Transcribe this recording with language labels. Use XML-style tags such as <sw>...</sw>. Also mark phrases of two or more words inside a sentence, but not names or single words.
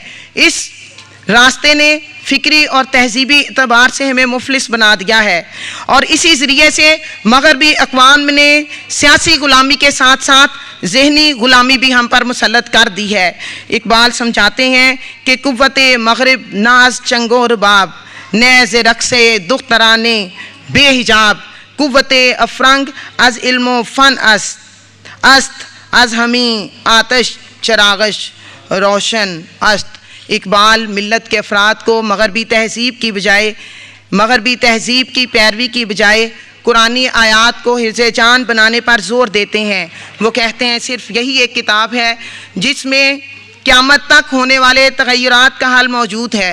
<ur>اس راستے نے فکری اور تہذیبی اعتبار سے ہمیں مفلس بنا دیا ہے، اور اسی ذریعے سے مغربی اقوام نے سیاسی غلامی کے ساتھ ساتھ ذہنی غلامی بھی ہم پر مسلط کر دی ہے۔ اقبال سمجھاتے ہیں کہ</ur> <fa>قوت مغرب ناز چنگ و رباب، نیز رقص دخترانے بے حجاب، قوت افرنگ از علم و فن است از ہمیں آتش چراغش روشن است۔</fa> <ur>اقبال ملت کے افراد کو مغربی تہذیب کی پیروی کی بجائے قرآنی آیات کو حرز جان بنانے پر زور دیتے ہیں۔ وہ کہتے ہیں صرف یہی ایک کتاب ہے جس میں قیامت تک ہونے والے تغیرات کا حل موجود ہے۔</ur>